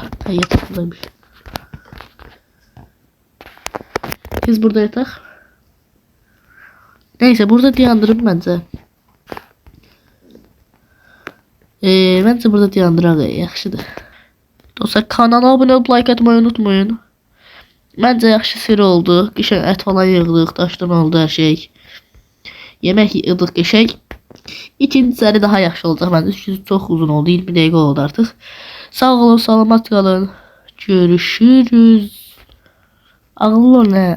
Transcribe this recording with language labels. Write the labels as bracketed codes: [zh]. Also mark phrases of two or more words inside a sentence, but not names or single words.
[tr] Ha yatak buradaymış. Biz burada yatak. Neyse burada dayandırım bence. Bence burada [az] dayandıraq yaxşıdır. [tr] Dostlar kanala abone olup like atmayı unutmayın. [az] Bence yaxşı seri oldu. Qəşəng ət falan yığdıq, daşdan oldu her şey. Yemek yığdıq qəşəng. İkinci seri daha yaxşı olacaq bence. Çünki çox uzun oldu. 20 dəqiqə oldu artıq. Sağ olun, salamat qalın. Görüşürüz. Ağıllı olun ha.